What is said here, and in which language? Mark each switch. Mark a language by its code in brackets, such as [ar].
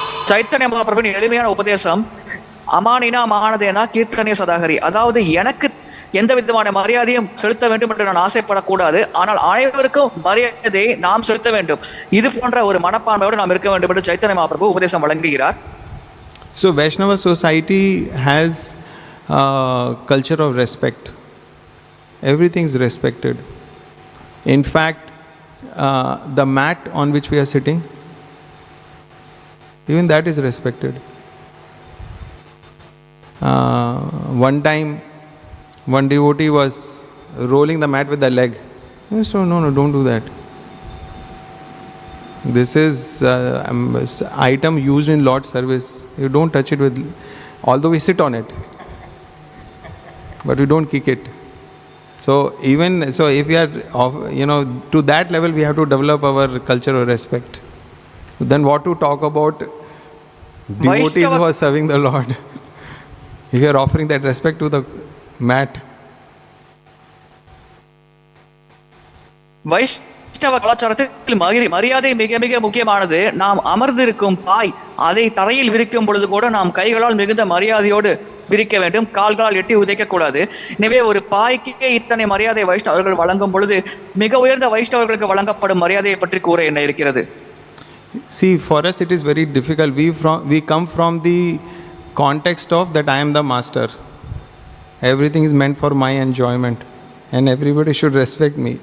[ta] சைத்தன்ய மகாபிரபுவின் எளிமையான உபதேசம் [sa] அமானினா மானதேனா கீர்த்தனே சதாகரி. [ta] அதாவது எனக்கு எந்த விதமான மரியாதையும் செலுத்த வேண்டும் என்று நான் ஆசைப்படக்கூடாது, ஆனால் அனைவருக்கும் மரியாதையை நாம் செலுத்த வேண்டும். இது போன்ற ஒரு மனப்பான்மையோடு நாம் இருக்க வேண்டும் என்று சைத்தன்ய மகாபிரபு உபதேசம் வழங்குகிறார். [en] So Vaishnava society has culture of respect. Everything is respected. In fact, the mat on which we are sitting, even that is respected. One time, one devotee was rolling the mat with the leg. So no, don't do that. This is item used in Lord's service. You don't touch it with, although we sit on it, but we don't kick it. So if we are to that level, we have to develop our culture of respect. Then what to talk about devotees who are serving the Lord? If you are offering that respect to the mat. [ta] வைஷ்ணவ கலாச்சாரத்தில் மரியாதை மிக மிக முக்கியமானது. நாம் அமர்ந்திருக்கும் பாய் அதை தரையில் விரிக்கும் பொழுது கூட நாம் கைகளால் மிகுந்த மரியாதையோடு விரிக்க வேண்டும், கால்களால் எட்டி உதைக்க கூடாது. எனவே ஒரு பாய்க்கே இத்தனை மரியாதை வைஷ்ணவர்கள் வழங்கும் பொழுது மிக உயர்ந்த வைஷ்ணவர்களுக்கு வழங்கப்படும் மரியாதையை பற்றி கூற என்ன இருக்கிறது? [en] See, for us it is very difficult. We come from the context of that I am the master. Everything is meant for my enjoyment and everybody should respect me.